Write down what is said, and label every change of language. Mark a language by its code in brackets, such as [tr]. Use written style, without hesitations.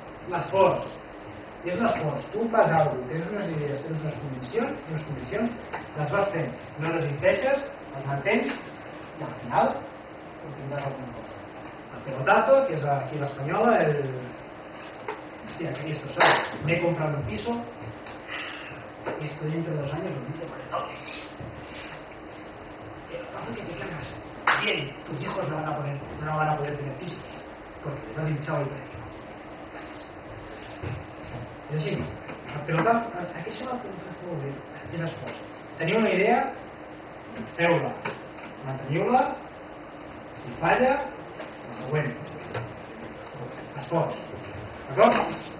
[ca] L'esforç. És l'esforç. Tu fas alguna cosa, tens unes idees, tens unes conviccions, les vas fent, no resisteixes, les mantens i al final obtindràs alguna cosa. El pelotazo, que és aquí l'espanyola, hostia, [es] que esto, ¿sabes? Me he comprado un piso y estoy entre 2 años vendiendo paredones. Pelotazo que te cagas. Bien, tus hijos no van a poder tener pisos porque les has hinchado el precio. [ca] És així, el pelotazo, aquest serà el pelotazo molt bé, és esforç. Teniu una idea, feu-la, manteniu-la, si falla, la següent. Esforç. D'acord?